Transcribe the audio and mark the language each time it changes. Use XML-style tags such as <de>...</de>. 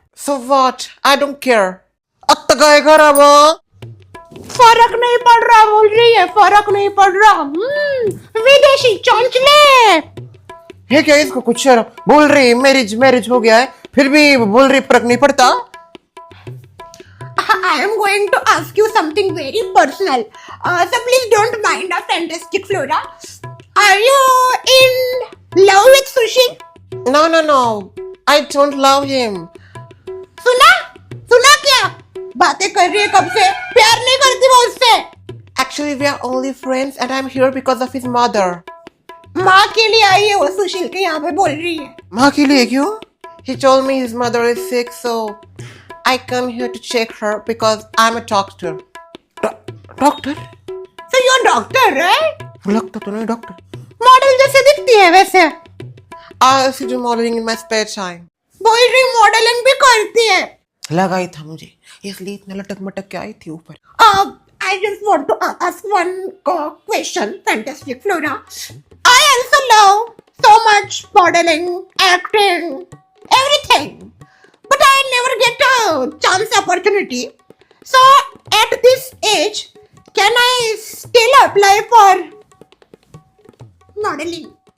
<en>So what? I don't care.</en> <hi>अब तक आएगा ना वो. फर्क नहीं पड़ रहा बोल रही है. फर्क नहीं पड़ रहा. विदेशी चौंचले है क्या इसको कुछ शर्म? बोल रही मैरिज हो गया है, फिर भी बोल रही फर्क नहीं पड़ता.</hi> <en>I am going to ask you something very personal. So please don't mind a fantastic Flora. Are you in love with Sushil? No. I don't love him.</en> <hi>सुना क्या? बातें कर रही है कब से? प्यार नहीं करती वो उससे.</hi> <en>Actually, we are only friends and I'm here because of his mother.</en> <hi>माँ के लिए आई है वो सुशील के यहाँ पे बोल रही है. माँ के लिए क्यों?</hi> <en>He told me his mother is sick, so I come here to check her because I'm a doctor. Doctor? So you're doctor, right?</en> <hi>लगता तो नहीं डॉक्टर. मॉडल जैसे दिखती है वैसे.</hi> <en>I also do modeling in my spare time.</en> <hi>बोल रही modelling भी करती है. लगा ही था मुझे, इसलिए इतना लटक मटक के आई थी ऊपर।</hi> <en>I just want to ask one question, Fantastic Flora. I also love so much modeling, acting, everything, but I never get a chance opportunity. So at this age, can I still apply for modeling?</en>